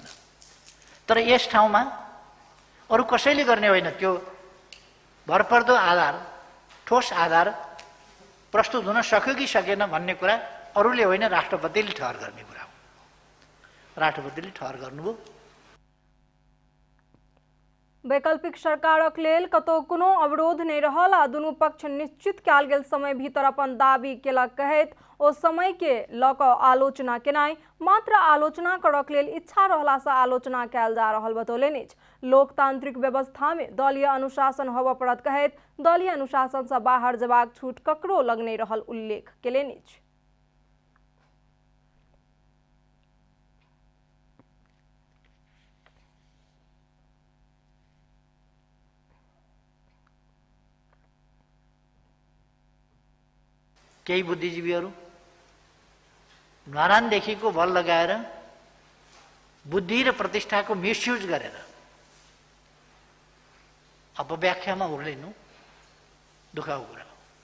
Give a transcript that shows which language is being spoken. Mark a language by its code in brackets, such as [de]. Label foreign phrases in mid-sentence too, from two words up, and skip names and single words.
[ne] तर यस ठाउँमा अरु कसैले गर्ने होइन। त्यो भरपर्दो आधार ठोस आधार प्रस्तुत हुन सक्यो कि सकेन भन्ने कुरा अरूले होइन, राष्ट्रपतिले ठहर गर्ने कुरा हो। राष्ट्रपतिले ठहर गर्नुभयो। [mai] वैकल्पिक सरकारक लेल कतौ कोनो अवरोध नहीं रहल आ दुनू पक्ष निश्चित कयल गेल समय भीतर अपन दाबी केलक कहैत ओ समय के लऽ कऽ आलोचना केनाइ मात्र आलोचना करक लेल इच्छा रहला से आलोचना कयल जा रहल बतौलनि अछि। लोकतांत्रिक व्यवस्था में दलीय अनुशासन होबऽ पड़त कहैत दलीय अनुशासन से बाहर जबाक छूट ककरो लग नहीं रहल उल्लेख केलनि अछि। [ne] केही बुद्धिजीवीहरू नरानदेखिको बल लगाएर बुद्धि र प्रतिष्ठाको मिसयुज गरेर अपव्याख्यामा उर्लिनु दुःखको कुरा हो।